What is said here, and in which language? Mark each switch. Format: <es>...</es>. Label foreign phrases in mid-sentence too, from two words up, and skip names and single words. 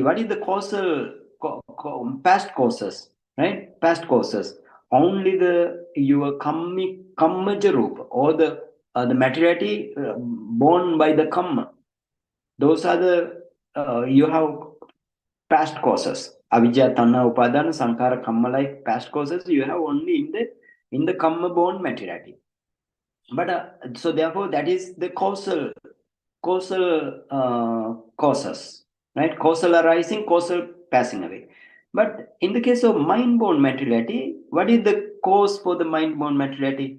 <en>What is the causal past causes, right? Past causes only the your kammaja rupa, or the materiality born by the kamma. Those are the you have past causes.</en> <pi>Avijja, tanna, upadana, sankara, kamma,</pi> <en>like past causes you have only in the kamma born materiality. But so therefore that is the causal causes, right? Causal arising, causal passing away. But in the case of mind-born materiality, what is the cause for the mind-born materiality?</en>